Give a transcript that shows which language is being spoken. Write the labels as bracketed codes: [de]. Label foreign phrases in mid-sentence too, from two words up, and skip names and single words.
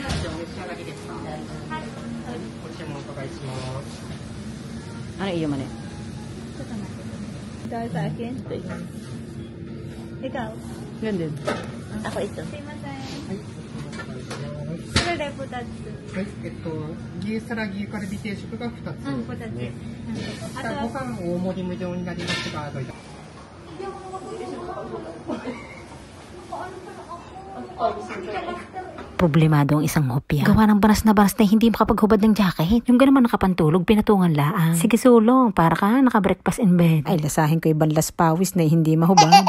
[tl] Ano iyo man eh? Dahil sa akin. Ikaw. Yan din. Ako ito. [ja] れで2つ。はい、牛皿牛カルビ定食が2つ。うん、2つ。ね。あとはご飯大盛り無料になりますが、どういった。 [tl] Problemado ang isang hopya. Gawa ng banas na hindi makapaghubad ng jacket. Yung ganaman nakapantulog, pinatungan laang. Sige sulong, para ka naka- [en] breakfast in bed. [tl] Ay, lasahin ko yung banlas pawis na hindi mahubad.